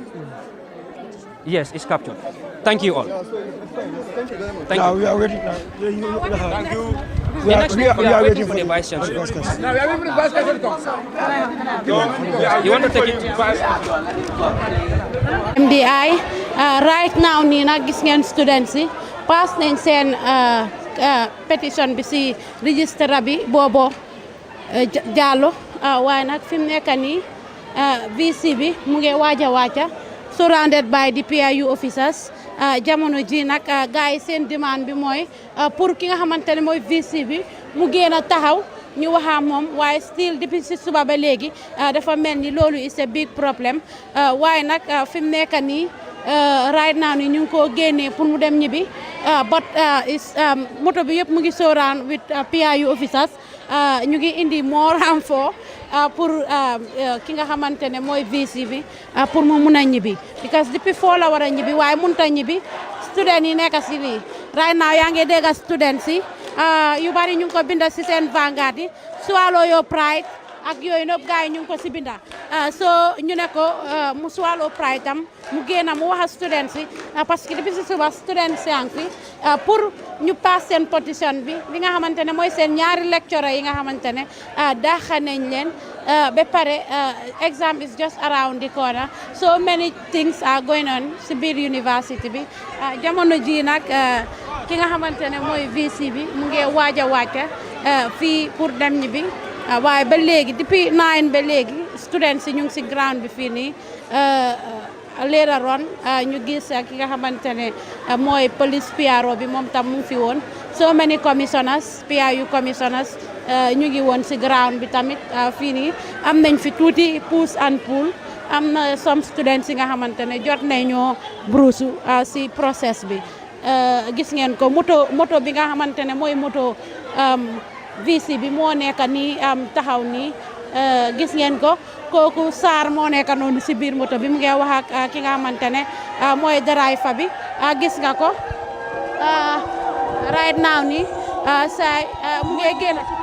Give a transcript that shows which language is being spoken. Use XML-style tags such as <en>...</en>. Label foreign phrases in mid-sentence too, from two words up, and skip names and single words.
<en>Yes, it's captured. Thank you all. Thank you very much. Thank you. We are waiting. Thank you. We are waiting for the Vice Chancellor. Now we are waiting for the Vice Chancellor. You want to take it?</en> <wo>MDI</wo> <en>right now</en> <wo>nii nag gis ngeen students yi pass nañ seen petition bi si registre bi Bobo Jallow waaye nag fi mu nekk nii VC bi mu ngi waaja</wo> <en>surrounded by the PIU officers</en> <wo>jamono ji nag gars yi seen demande bi mooy pour ki nga xamante ne mooy VC bi mu génn a taxaw ñu waxa moom waaye still depuis si suba ba léegi dafa mel ni loolu</wo> <en>is a big problem</en> <wo>waaye nag fi mu nekk nii</wo> <en>right now</en> <wo>ni ñu ngi ko génnee pour mu dem ñibbi but moto bi yëpp mu ngi</wo> <en>surround with PIU officers</en> <wo>ñu ngi indi more renfort pour ki nga xamante ne mooy VC bi pour mu mun a ñibbi because depuis foo la war a ñibbi waaye mënut a ñibbi student yi nekk si lii</wo> <en>right now</en> <wo>yaa ngi dégg student si yu bari ñu ngi ko binda si seen vanguard yi</wo> <en>swallow your pride</en> <wo>ak yooyu nëpp gars yi ñu ngi ko si binda so ñu ne ko mu</wo> <en>swallow pride</en> <wo>tam mu génn mu wax student si</wo> <fr>parce que</fr> <wo>depuis si suba student si ang fi pour ñu pass seen petition bi li nga xamante ne mooy seen ñaari lecturer yi nga xamante ne daaxa nañ leen ba pare</wo> <en>exam is just around the corner so many things are going on</en> <wo>si biir university bi jamono ji nag ki nga xamante ne mooy VC bi mu ngi waaj a wàcca fii pour dem ñi bi waaye ba léegi depuis 9 ba léegi students yi ñu ngi si ground bi fii nii</wo> <en>later on</en> <wo>ñu gis ki nga xamante ne mooy police PRO bi moom tam mu ngi fi woon</wo> <en>so many commissioners PRU commissioners</en> <wo>ñu ngi woon si ground bi tamit fii nii am nañ fi tuuti</wo> <en>push and pull</en> <wo>am na</wo> <en>some students</en> <wo>yi nga xamante ne jot nañoo brousse si process bi gis ngeen ko moto bi nga xamante ne mooy moto VC bi moo nekk nii taxaw nii gis ngeen ko kooku Sarr moo nekk noonu si biir moto bi mu ngi wax ak ki nga xamante ne mooy driver bi gis nga ko</wo> <en>right now</en> <wo>nii say mu ngi génn</wo>